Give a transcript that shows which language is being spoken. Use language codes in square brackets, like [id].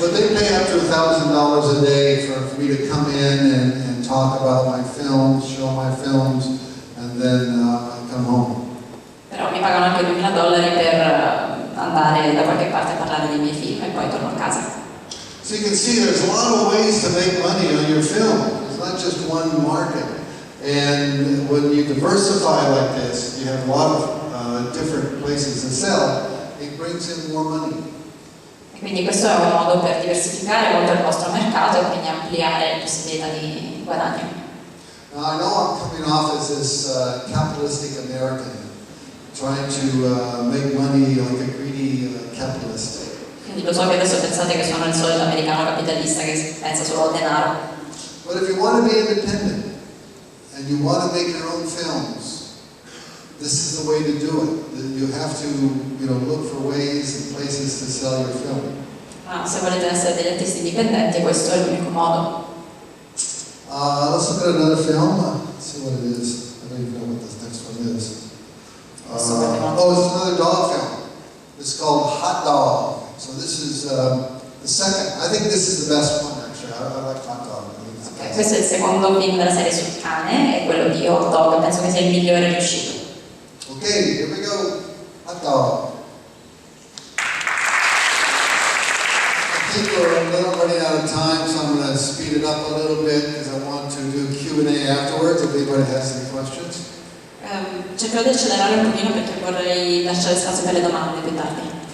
[en] But they pay up to $1,000 a day for me to come in and talk about my films, show my films, and then I come home. [it] Però mi pagano anche $2.000 per andare da qualche parte a parlare dei miei film e poi torno a casa. [en] So you can see there's a lot of ways to make money on your film. It's not just one market. And when you diversify like this, you have a lot of different places to sell, it brings in more money. [it] E quindi questo è un modo per diversificare molto il vostro mercato e quindi ampliare le possibilità di guadagno. [en] Now I know I'm coming off as this capitalistic American, trying to make money like a greedy capitalist. [it] Quindi lo so che adesso pensate che sono il solito americano capitalista che pensa solo al denaro. [en] But if you want to be independent and you want to make your own films, this is the way to do it. You have to, look for ways and places to sell your film. [it] Ma se volete essere degli artisti indipendenti, questo è l'unico modo. [en] Let's look at another film. Let's see what it is. I don't even know what this next one is. It's another dog film. It's called Hot Dog. So this is the second. I think this is the best one actually. I like Hot Dog. [it] Okay, questo è il secondo film della serie sul cane e quello di Hot Dog penso che sia il migliore riuscito. [en] Okay, here we go. Hot Dog. I think we're a little running out of time, so I'm going to speed it up a little bit because I want to do Q&A afterwards if anybody has any questions. [it] Cercherò di accelerare un pochino perché vorrei lasciare spazio per le domande più tardi.